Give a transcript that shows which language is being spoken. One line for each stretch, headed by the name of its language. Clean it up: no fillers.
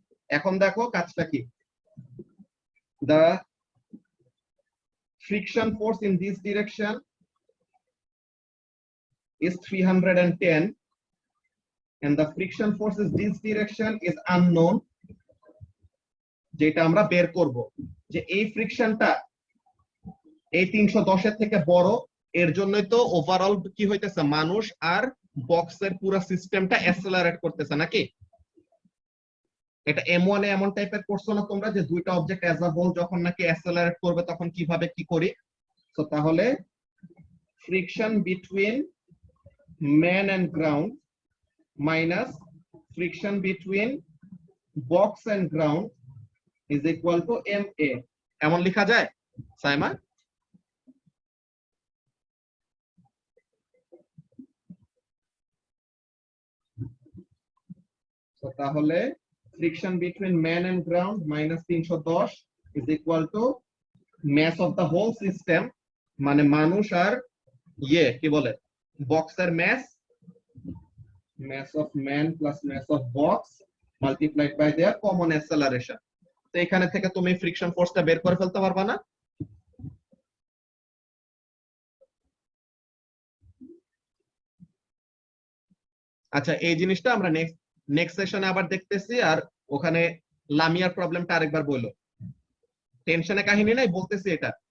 Bangla: এখন দেখো কাজটা কি,
English: the friction force in this direction is 310 and the friction force in this direction is unknown,
Bangla: যেটা আমরা বের করব, যে এই ফ্রিকশনটা এই 310 এর থেকে বড়, এর জন্যই তো ওভারঅল কি হইতেছে, মানুষ আর বক্সের পুরো সিস্টেমটা অ্যাসেলারেট করতেছে, নাকি? এটা M1 এ এমন টাইপের করছো না তোমরা, যে দুইটা অবজেক্ট অ্যাজ আ হোল যখন নাকি অ্যাসেলারেট করবে তখন কিভাবে কি করি। তো তাহলে
English: Friction between man and ground minus friction between box and ground is equal to ma.
Bangla: এমন লেখা যায় সাইমা?
English: So
Bangla: তাহলে
English: friction between man and ground minus 310 is equal to mass of the whole system,
Bangla: মানে মানুষ আর কি বলে বক্সের
English: mass of man plus mass of box multiplied by their common acceleration.
Bangla: তো এখানে থেকে তুমি ফ্রিকশন ফোর্সটা বের করে ফেলতে পারবা না? আচ্ছা, এই জিনিসটা আমরা নেক্সট সেশনে আবার দেখতেছি। আর ওখানে লামিয়ার প্রবলেমটা আরেকবার বলো, টেনশনে কাহিনী নাই, বলতেছি এটা।